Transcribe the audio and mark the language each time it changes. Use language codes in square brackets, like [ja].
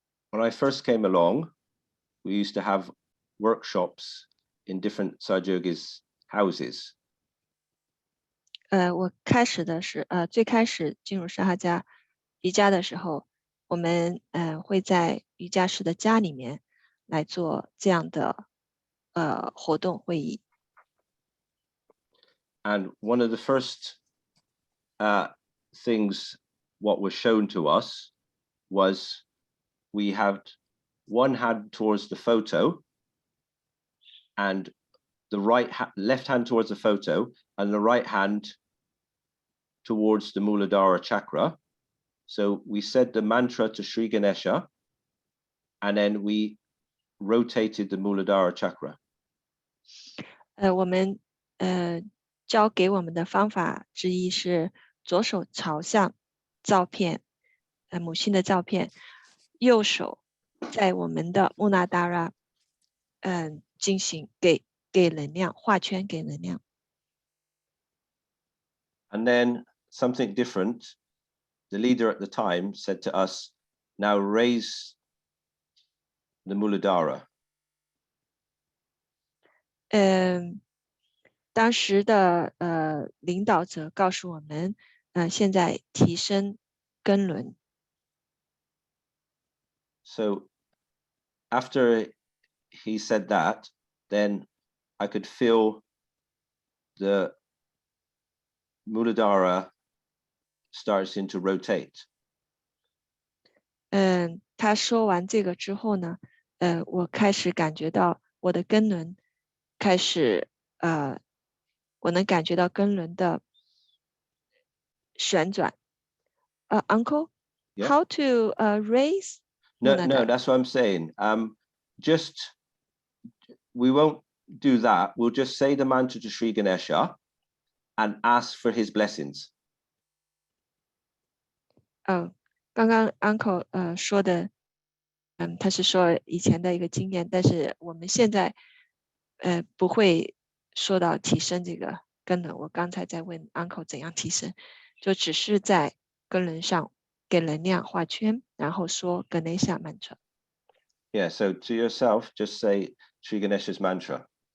[en] When I first came along, we used to have workshops in different Sajogis' houses. [zh] 我最开始进入沙哈加瑜伽的时候，我们会在瑜伽师的家里面来做这样的活动会议。 [en] And one of the first things what was shown to us was we had one hand towards the photo and the left hand towards the photo and the right hand towards the Muladhara chakra. So we said the mantra to Sri Ganesha, and then we rotated the Muladhara chakra. [zh] 我们教给我们的方法之一是左手朝向照片，母亲的照片，右手在我们的穆纳达拉，进行给能量，画圈给能量。 [en] And then something different. The leader at the time said to us, "Now raise the Muladhara." [zh] 当时的领导者告诉我们，现在提升根轮。 [en] So after he said that, then I could feel the Muladhara starting to rotate. [zh] 他说完这个之后呢，我开始感觉到我的根轮开始我能感觉到根轮的旋转。 [en] Uncle, Yeah. how to raise? No, that's what I'm saying. Just we won't do that. We'll just say the mantra to Sri Ganesha and ask for his blessings. [zh] 刚刚 Uncle 说的，他是说以前的一个经验，但是我们现在不会说到提升这个根轮。我刚才在问 Uncle 怎样提升，就只是在根轮上给能量画圈，然后说 Ganesha mantra。 [en] Yeah, so to yourself, just say Sri Ganesha's mantra.